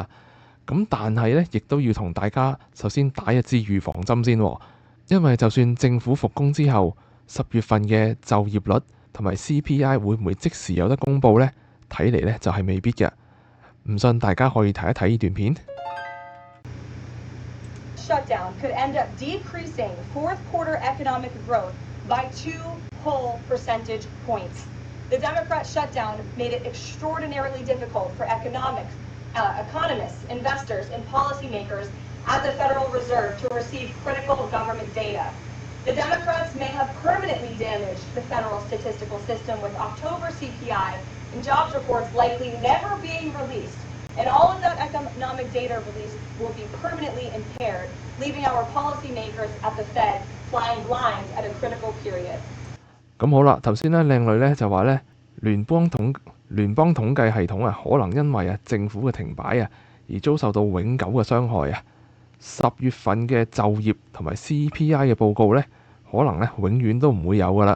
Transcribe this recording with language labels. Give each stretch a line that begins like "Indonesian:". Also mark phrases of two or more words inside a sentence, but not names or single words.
Cantonese: 咁但係呢，亦都要同大家首先打一支預防針先，因為就算政府復工之後，10月份嘅就業率同埋 CPI 會唔會即時有得公佈呢？睇嚟呢就係未必嘅。唔信大家可以睇一睇呢段片。
English: Shutdown could end up decreasing fourth quarter economic growth by 2 whole percentage points. The Democrat shutdown made it extraordinarily difficult for economists, investors, and policymakers at the Federal Reserve to receive critical government data. The Democrats may have permanently damaged the federal statistical system with October CPI and jobs reports likely never being released. And all of that economic data release will be permanently impaired, leaving our policymakers at the Fed flying blind at a critical period.
Cantonese: 咁好啦，頭先呢靚女呢就話呢聯邦統計系統啊，可能因為政府嘅停擺啊，而遭受到永久嘅傷害啊。10月份嘅就業同埋 CPI 嘅報告呢，可能呢永遠都唔會有噶啦。